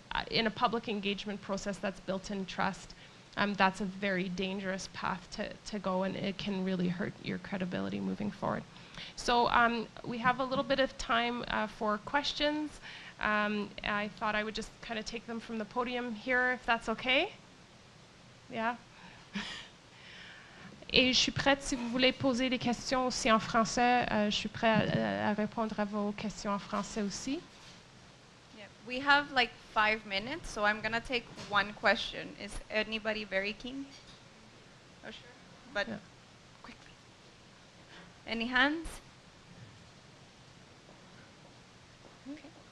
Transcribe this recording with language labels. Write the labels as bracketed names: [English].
[English] In a public engagement process that's built in trust, that's a very dangerous path to go, and it can really hurt your credibility moving forward. So we have a little bit of time for questions. I thought I would just kind of take them from the podium here, if that's okay. Yeah. [French] Et je suis prête, si vous voulez poser des questions aussi en français, je suis prête à répondre à vos questions en français aussi. [English] Yeah. We have like 5 minutes, so I'm going to take one question. Is anybody very keen? Oh, sure. But Yeah. quickly. Any hands? Okay.